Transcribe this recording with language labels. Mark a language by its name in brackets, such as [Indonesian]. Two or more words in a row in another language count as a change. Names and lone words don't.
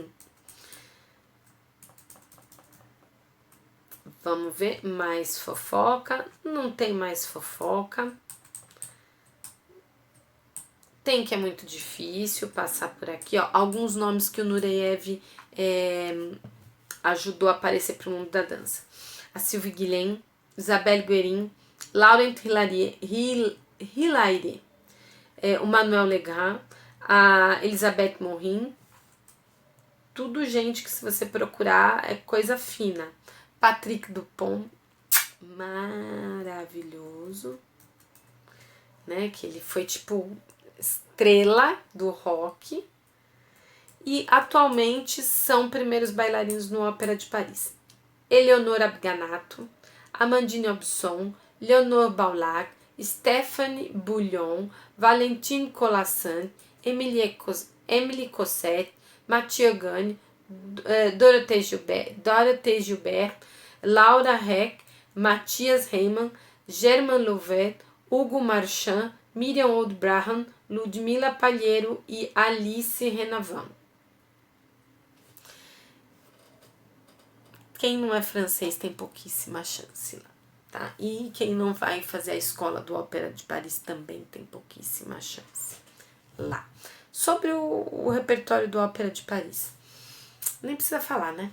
[Portuguese] Vamos ver mais fofoca. Não tem mais fofoca. Tem que é muito difícil passar por aqui, ó. Alguns nomes que o Nureyev ajudou a aparecer para o mundo da dança: a Sylvie Guilhem, Isabelle Guerin, Laurent Hilaire, o Manuel Legrand, a Elisabeth Morin. Tudo gente que, se você procurar, é coisa fina. Patrick Dupont, maravilhoso, né? Que ele foi tipo estrela do rock. E atualmente são primeiros bailarinos no Ópera de Paris: Eleonora Abganato, Amandine Aubusson, Leonore Baulac, Stéphanie Bouillon, Valentine Colassant, Émilie Cosset, Mathieu Gagne, Dorothée Gilbert, Laura Heck, Matthias Reimann, Germain Louvet, Hugo Marchand, Miriam Oldbrahan, Ludmila Palheiro e Alice Renavan. Quem não é francês tem pouquíssima chance lá, tá? E quem não vai fazer a Escola do Ópera de Paris também tem pouquíssima chance lá. Sobre o repertório do Ópera de Paris, nem precisa falar, né?